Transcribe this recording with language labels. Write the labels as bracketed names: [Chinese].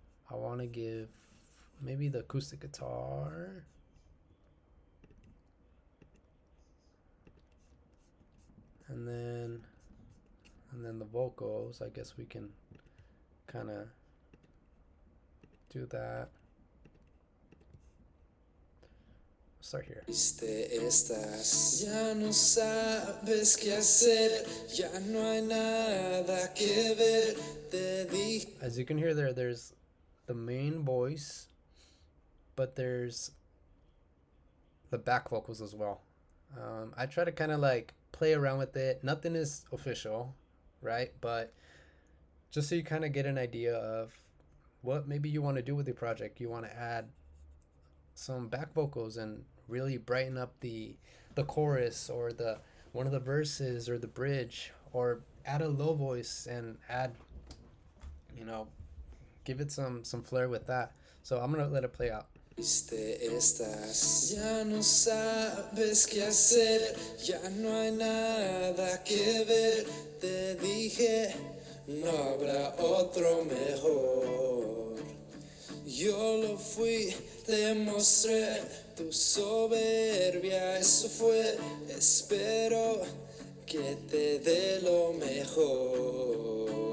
[English] I want to give maybe the acoustic guitar. And then the vocals, I guess we can kind of do that. Start here. [Spanish] Estás, ya no sabes qué hacer, ya no hay nada que ver, te dije. [English] As you can hear there's the main voice, but there's the back vocals as well. I try to kind of like play around with it. Nothing is official, right? But just so you kind of get an idea of what maybe you want to do with your project. You want to add some back vocals and really brighten up the chorus, or the one of the verses, or the bridge, or add a low voice and add, give it some flair with that. So I'm gonna let it play out. [Spanish] Estás, ya no sabes qué hacer, ya no hay nada que ver, te dije, no habrá otro mejor. Yo lo fui, te mostré tu soberbia, eso fue, espero que te dé lo mejor.